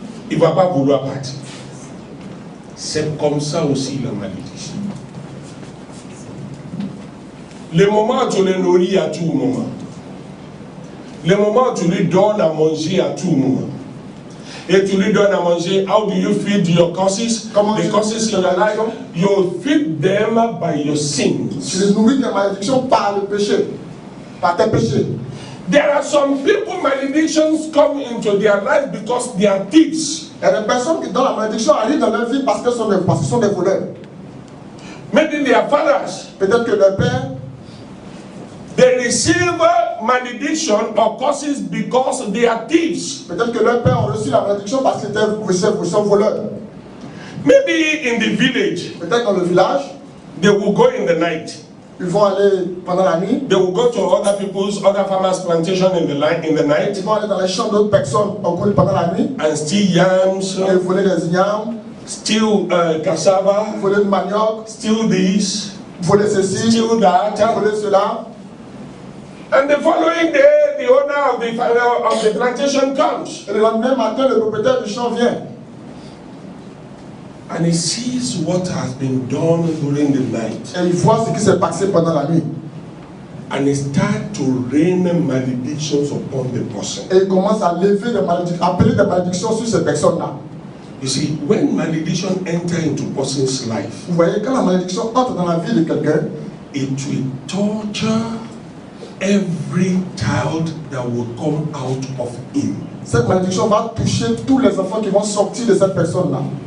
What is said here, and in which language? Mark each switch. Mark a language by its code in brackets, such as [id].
[fr] Il ne va pas vouloir partir. C'est comme ça aussi la malédiction. Le moment où tu le nourris à tout moment. Le moment où tu lui donnes à manger à tout moment. Et tu lui donnes à manger, [en] how do you feed your causes? The causes in your life, you feed them by your sins. [fr] Tu les nourris de malédiction par le péché, par tes péchés. [en] There are some people, maledictions come into their life because they are thieves. [fr] Il y a des personnes qui, dans la malédiction, arrivent dans leur vie parce qu'ils sont des voleurs. [en] Maybe their fathers, [fr] Peut-être que leur père, [en] they receive malediction or curses because they are thieves. [fr] peut-être que leur père ont reçu la malédiction parce qu'ils sont voleurs. [en] Maybe in the village, [fr] Peut-être dans le village, [en] they will go in the night. [fr] ils vont aller pendant la nuit, [en] They will go to other farmers' plantation in the night. [fr] ils vont aller dans les champs d'autres personnes pendant la nuit, [en] And steal yams, [fr] et voler des ignames, [en] steal cassava, [fr] voler du manioc, [en] steal this, [fr] voler ceci, [en] steal that. [fr] voler cela. [en] And the following day, the owner of the plantation comes. [fr] Et le lendemain matin, le propriétaire du champ vient. [en] And he sees what has been done during the night. [fr] Et il voit ce qui s'est passé pendant la nuit. [en] And he starts to rain maledictions upon the person. [fr] Et il commence à lever des malédictions, appeler des malédictions sur ces personnes-là. [en] You see, when malediction enters into a person's life, [fr] Vous voyez, quand la malédiction entre dans la vie de quelqu'un, [en] it will torture every child that will come out of him. [fr] cette malédiction va toucher tous les enfants qui vont sortir de cette personne-là.